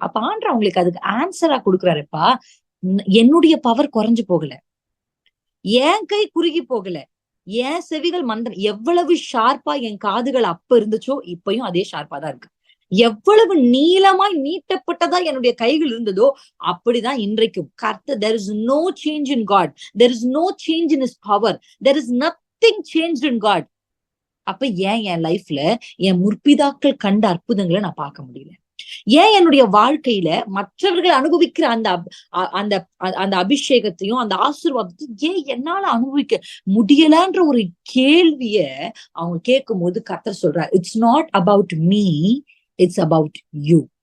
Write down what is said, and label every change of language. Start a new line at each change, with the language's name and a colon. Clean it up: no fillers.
Tamil: அப்ப ஆண்டவர் அவங்களுக்கு அதுக்கு ஆன்சரா கொடுக்குறாருப்பா. என்னுடைய பவர் குறைஞ்சு போகல, என் கை குறுகி போகல, என் செவிகள் மந்தம். எவ்வளவு ஷார்ப்பா என் காதுகள் அப்ப இருந்துச்சோ இப்பயும் அதே ஷார்ப்பா தான் இருக்கு. எவ்வளவு நீளமாய் நீட்டப்பட்டதா என்னுடைய கைகள் இருந்ததோ அப்படிதான் இன்றைக்கும்.
English: கர்த்தர், there is no change in God, there is no change in his power, there is nothing changed in God.
Tamil: அப்ப ஏன் என் லைஃப்ல என் முற்பிதாக்கள் கண்ட அற்புதங்களை நான் பார்க்க முடியல? ஏன் என்னுடைய வாழ்க்கையில மற்றவர்கள் அனுபவிக்கிற அந்த அந்த அபிஷேகத்தையும் அந்த ஆசீர்வாதத்தையும் ஏன் என்னால அனுபவிக்க முடியலன்ற ஒரு கேள்விய அவங்க கேட்கும் போது கர்த்தர் சொல்றார்,
English: It's not about me, it's about you.